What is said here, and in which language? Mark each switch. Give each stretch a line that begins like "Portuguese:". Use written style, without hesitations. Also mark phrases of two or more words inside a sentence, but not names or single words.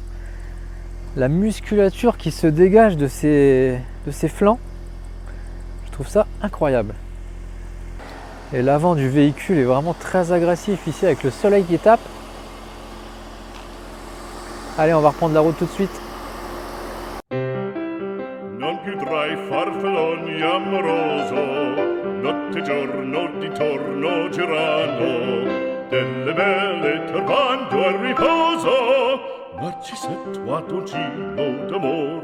French: La musculature qui se dégage de ses flancs, je trouve ça incroyable. Et l'avant du véhicule est vraiment très agressif ici avec le soleil qui tape. Allez, on va reprendre la route tout de suite.
Italian: Non più tra i farfalloni amoroso, notte e giorno di torno girano, delle belle turbando al riposo, Narcisetto a dolcino d'amor.